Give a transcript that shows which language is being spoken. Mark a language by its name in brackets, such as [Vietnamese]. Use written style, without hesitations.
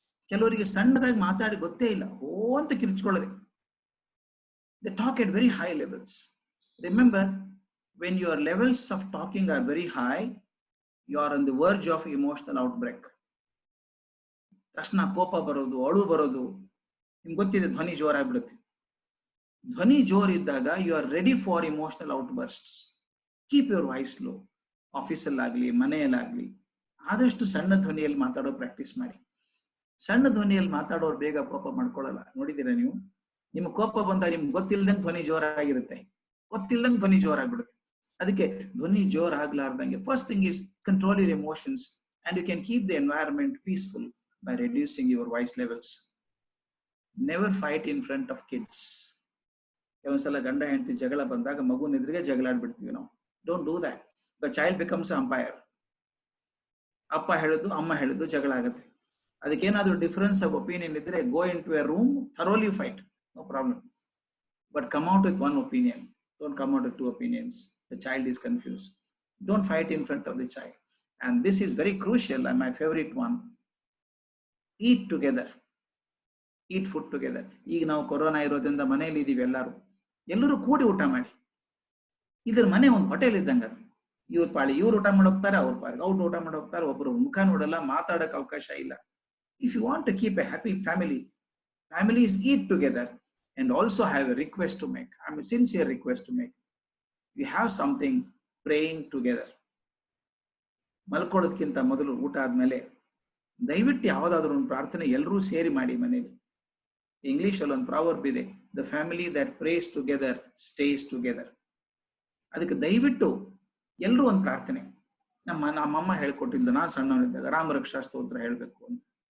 [Kannada] ಕೆಲವರಿಗೆ ಸಣ್ಣದಾಗಿ ಮಾತಾಡಿ ಗೊತ್ತೇ ಇಲ್ಲ, ಓ ಅಂತ ಕಿರ್ಚ್ಕೊಳ್ಳದೆ. [English] They talk at very high levels. Remember, when your levels of talking are very high, you are on the verge of emotional outbreak. [Kannada] ತಕ್ಷಣ ಕೋಪ ಬರೋದು, ಅಳು ಬರೋದು, ನಿಮ್ಗೆ ಗೊತ್ತಿದೆ, ಧ್ವನಿ ಜೋರಾಗ್ಬಿಡುತ್ತೆ. ಧ್ವನಿ ಜೋರಿದ್ದಾಗ [English] you are ready for emotional outbursts. Keep your voice low. [Kannada] ಆಫೀಸಲ್ಲಾಗ್ಲಿ ಮನೆಯಲ್ಲಾಗ್ಲಿ ಆದಷ್ಟು ಸಣ್ಣ ಧ್ವನಿಯಲ್ಲಿ ಮಾತಾಡೋ ಪ್ರಾಕ್ಟೀಸ್ ಮಾಡಿ. ಸಣ್ಣ ಧ್ವನಿಯಲ್ಲಿ ಮಾತಾಡೋರು ಬೇಗ ಕೋಪ ಮಾಡ್ಕೊಳ್ಳಲ್ಲ. ನೋಡಿದ್ದೀರಾ ನೀವು? ನಿಮ್ಗೆ ಕೋಪ ಬಂದಾಗ ನಿಮ್ಗೆ ಗೊತ್ತಿಲ್ದಂಗೆ ಧ್ವನಿ ಜೋರಾಗಿರುತ್ತೆ, ಗೊತ್ತಿಲ್ದಂಗೆ ಧ್ವನಿ ಜೋರಾಗ್ಬಿಡುತ್ತೆ. ಅದಕ್ಕೆ ಧ್ವನಿ ಜೋರಾಗ್ಲಾರ್ದಂಗೆ [English] First thing is control your emotions and you can keep the environment peaceful by reducing your voice levels. Never fight in front of kids. [Kannada] ಕೆಲವೊಂದ್ಸಲ ಗಂಡ ಹೆಂಡತಿ ಜಗಳ ಬಂದಾಗ ಮಗುನ ಎದುರಿಗೆ ಜಗಳಾಡ್ಬಿಡ್ತೀವಿ ನಾವು. [English] Don't do that. The child becomes an umpire. [Kannada] ಅಪ್ಪ ಹೇಳುದು ಅಮ್ಮ ಹೇಳುದು ಜಗಳ ಆಗುತ್ತೆ. [English] ಅದಕ್ಕೇನಾದ್ರೂ difference of opinion ಇದ್ರೆ go in to a room, thoroughly fight, no problem. But come out with one opinion. Don't come out with 2 opinions. The child is confused. Don't fight in front of the child. And this is very crucial, and my favorite one. Eat together. Eat food together. [Kannada] ಈಗ ನಾವು corona ಇರೋದ್ರಿಂದ ಮನೆಯಲ್ಲಿ ಇದೀವಿ, ಎಲ್ಲರೂ ಕೂಡಿ ಊಟ ಮಾಡಿ. ಇದ್ರ ಮನೆ ಒಂದು ಹೋಟೆಲ್ ಇದ್ದಂಗ. ಇವ್ರ ಪಾಳಿ ಇವ್ರು ಊಟ ಮಾಡೋಗ್ತಾರೆ, ಅವ್ರ ಪಾಳಿ ಅವ್ರು ಊಟ ಮಾಡೋಗ್ತಾರೆ, ಒಬ್ರು ಮುಖ ನೋಡಲ್ಲ, ಮಾತಾಡಕ್ ಅವಕಾಶ ಇಲ್ಲ. [English] If you want to keep a happy family, families eat together. And also have a request to make. I'm a sincere request to make. We have something, praying together. [Kannada] ಮಲ್ಕೊಳ್ಳೋದಕ್ಕಿಂತ ಮೊದಲು ಊಟ ಆದ್ಮೇಲೆ ದಯವಿಟ್ಟು ಯಾವುದಾದ್ರೂ ಒಂದು ಪ್ರಾರ್ಥನೆ ಎಲ್ಲರೂ ಸೇರಿ ಮಾಡಿ ಮನೇಲಿ. ಇಂಗ್ಲಿಷ್ ಅಲ್ಲಿ ಒಂದು ಪ್ರಾವರ್ಬ್ ಇದೆ, [English] The family that prays together stays together. [Kannada] ಅದಕ್ಕೆ ದಯವಿಟ್ಟು ಎಲ್ಲರೂ ಒಂದು ಪ್ರಾರ್ಥನೆ. ನಮ್ಮಮ್ಮ ಹೇಳ್ಕೊಟ್ಟಿದ್ದು, ನಾನು ಸಣ್ಣವನಿದ್ದಾಗ ರಾಮರಕ್ಷಾ ಸ್ತೋತ್ರ ಹೇಳ್ಬೇಕು ಅಂತ.